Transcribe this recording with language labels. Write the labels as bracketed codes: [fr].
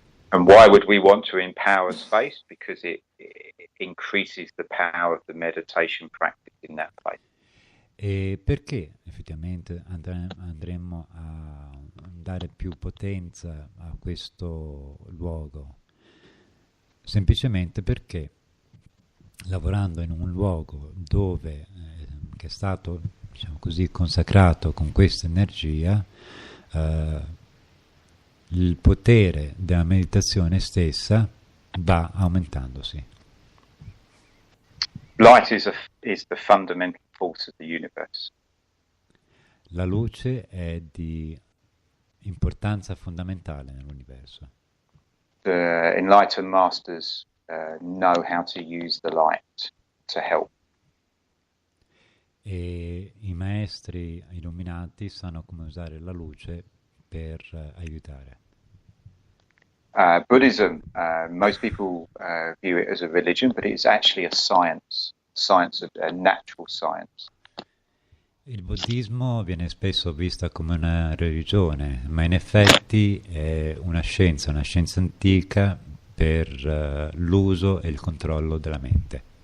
[en] And why would we want to empower space? Because it increases the power of the meditation practice in that place. [it] E perché effettivamente andremmo a dare più potenza a questo luogo? Semplicemente perché lavorando in un luogo dove che è stato, diciamo così, consacrato con questa energia, il potere della meditazione stessa va aumentandosi. [en] Light is the fundamental force of the universe. [it] La luce è di importanza fondamentale nell'universo. [en] The enlightened masters know how to use the light to help. [it] E i maestri illuminati sanno come usare la luce per aiutare. [en] Buddhism, most people view it as a religion, but it's actually a science of natural science. [it] Il buddismo viene spesso vista come una religione, ma in effetti è una scienza antica per l'uso e il controllo della mente.